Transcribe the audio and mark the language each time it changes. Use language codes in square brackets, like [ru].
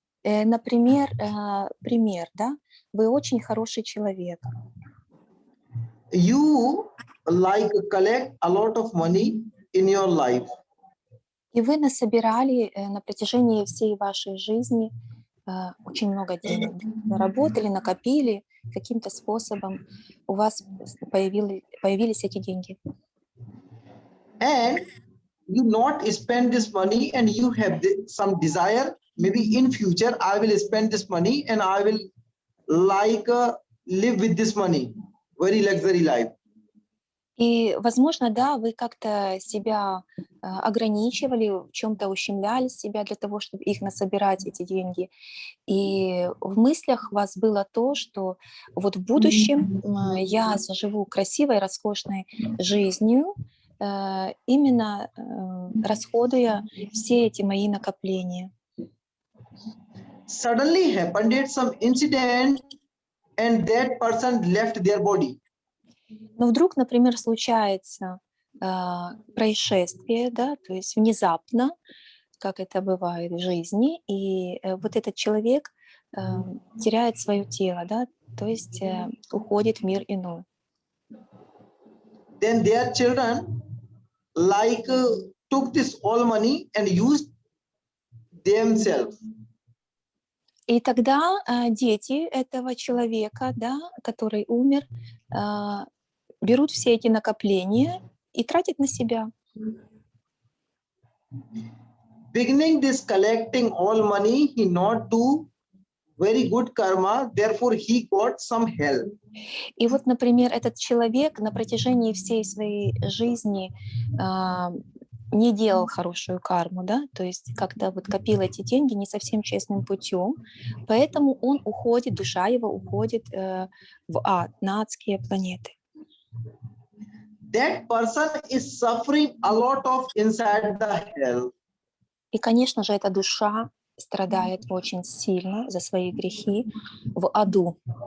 [ru] Например, пример, да, вы очень хороший человек. [en] You like collect a lot of money in your life. [ru] И вы насобирали на протяжении всей вашей жизни очень много денег. Заработали, накопили каким-то способом, у вас появились эти деньги. [en] And you not spend this money and you have some desire, maybe in future I will spend this money and I will like live with this money, very luxury life. [ru] И, возможно, да, вы как-то себя ограничивали, в чем-то ущемляли себя для того, чтобы их насобирать, эти деньги. И в мыслях у вас было то, что вот в будущем я заживу красивой, роскошной жизнью, именно расходуя все эти мои накопления. [en] Suddenly happened some incident and that person left their body. [ru] Но вдруг, например, случается происшествие, да, то есть внезапно, как это бывает в жизни, и вот этот человек теряет свое тело, да, то есть уходит в мир иной. [en] Then their children like took this all money and used themselves. [ru] И тогда дети этого человека, да, который умер, берут все эти накопления и тратят на себя. [en] Beginning this collecting all money, he not do very good karma, therefore he got some help. [ru] И вот, например, этот человек на протяжении всей своей жизни не делал хорошую карму, да, то есть как-то вот копил эти деньги не совсем честным путем, поэтому он уходит, душа его уходит в ад, на адские планеты. [en] That person is suffering a lot of inside the hell. [ru] И, конечно же, эта душа страдает очень сильно за свои грехи в аду.